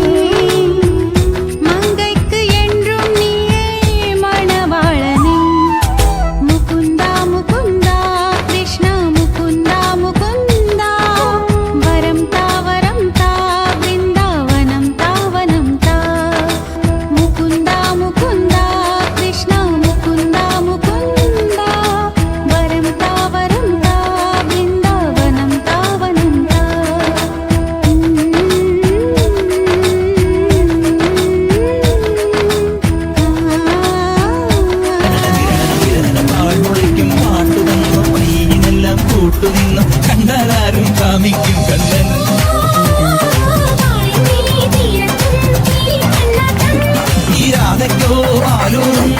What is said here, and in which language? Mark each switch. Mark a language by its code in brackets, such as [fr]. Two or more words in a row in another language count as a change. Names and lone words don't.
[ta] மங்கைக்கு என்றும் நீயே மணவாளனே முகுந்த முகுந்த கிருஷ்ண முகுந்த முகுந்த வரம் தா பிருந்தாவனம் தாவனம் தா முகுந்த முகுந்த கிருஷ்ண முகுந்த முகுந்த வரம் தா பிருந்தாவனம் தாவனம் தா [ml] പാഴ്മുളയ്ക്കും പാട്ടുതന്നു പയ്യനെല്ലാം കൂട്ടുനിന്നു കണ്ടാലാരും കാമിക്കും കണ്ണൻ ഈ രാധയ്ക്കോ ആലൂർ